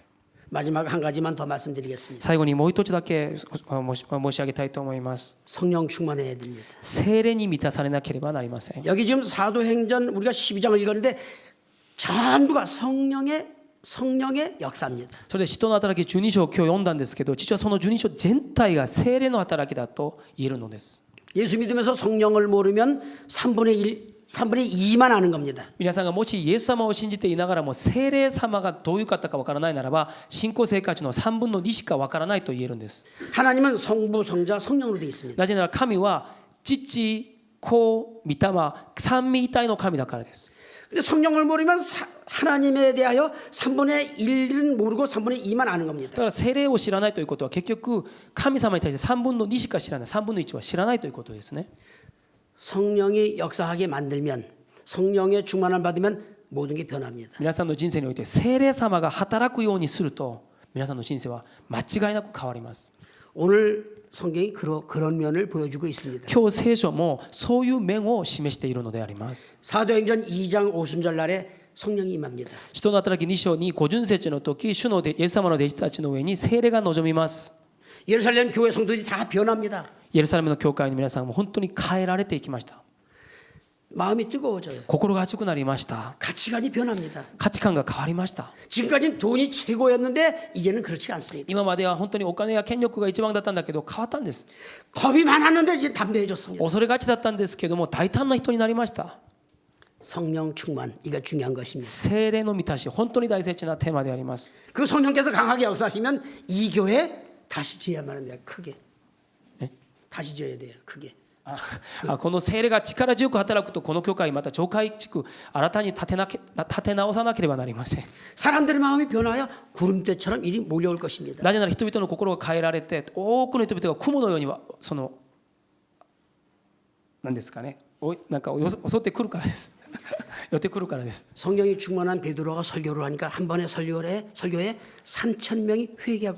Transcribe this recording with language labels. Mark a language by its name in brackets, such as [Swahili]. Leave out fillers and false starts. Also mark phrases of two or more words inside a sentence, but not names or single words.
[Korean] 마지막 한 가지만 더 말씀드리겠습니다. [Japanese] 最後にもう一つだけ申し上げたいと思います。 [Korean] 성령 충만해야 됩니다. [Japanese] 聖霊に満たされなければなりません。 [Korean] 여기 지금 사도행전 우리가 12장을 읽었는데 전부가 성령의 역사입니다. [Japanese] それで使徒の働き12章を今日読んだんですけど、実はその12章全体が聖霊の働きだと言えるのです。 [Korean] 예수 믿으면서 성령을 모르면 3분의 2만 아는 겁니다. [Japanese] 皆さんがもしイエス様を信じていながらも聖霊様がどういう方かわからないならば信仰生活の3分の2しかわからないと言えるんです。 [Korean] 하나님은 성부, 성자, 성령으로 되어 있습니다. [Japanese] なぜなら神は父、子、御霊、三位一体の神だからです。 [Korean] 근데 성령을 모르면 하나님에 대하여 3분의 1은 모르고 3분의 2만 아는 [Japanese] だ [Korean] 겁니다. [Japanese] から聖霊を知らないということは結局神様に対して3分の2しか知らない、3分の1は知らないということですね。 [Korean] 성령이 역사하게 만들면 성령의 충만함 받으면 모든 게 변합니다. [Japanese] 皆さんの人生において聖霊様が働くようにすると皆さんの人生は間違いなく変わります。 [Korean] 오늘 성경이 그런 면을 보여주고 있습니다. [Japanese] 今日聖書もそういう面を示しているのであります。 [Korean] 사도행전 2장 5순절 날에 성령이 임합니다. [Japanese] 使徒の働き2章に五巡節の時、主のイエス様の弟子たちの上に聖霊が臨みます。 [Korean] 예루살렘 교회 성도들이 다 변합니다. [Japanese] イエルサレムの教会の皆さんも本当に変えられていきました。 [Korean] 마음이 뜨거워져요. [Japanese] 心が熱くなりました。 [Korean] 가치관이 변합니다. [Japanese] 価値観が変わりました。 [Korean] 지금까지는 돈이 최고였는데 이제는 그렇지 않습니다. [Japanese] 今までは本当にお金や権力が一番だったんだけど変わったんです。 [Korean] 겁이 많았는데 이제 담대해졌습니다. [Japanese] 恐れがちだったんですけども大胆な人になりました。 [Korean] 성령 충만, 이거 중요한 것입니다. [Japanese] 聖霊の満たし、本当に大切なテーマであります。 [Korean] 그 성령께서 강하게 역사하시면 이 교회 다시 지어야만 합니다. 크게. 네? 다시 지어야 돼요. 크게. [Japanese] この聖霊が力強く働くとこの教会また教会地区新たに立て直さなければなりません。 [Korean] 사람들의 마음이 변하여 구름대처럼 일이 몰려올 것입니다. [Japanese] なぜなら人々の心が変えられて多くの人々が雲のようにはその何ですかね、なんか襲ってくるからです。寄ってくるからです。 [Korean] 성령이 충만한 베드로가 설교를 하니까 한 번의 설교에 3,000명이 회개하고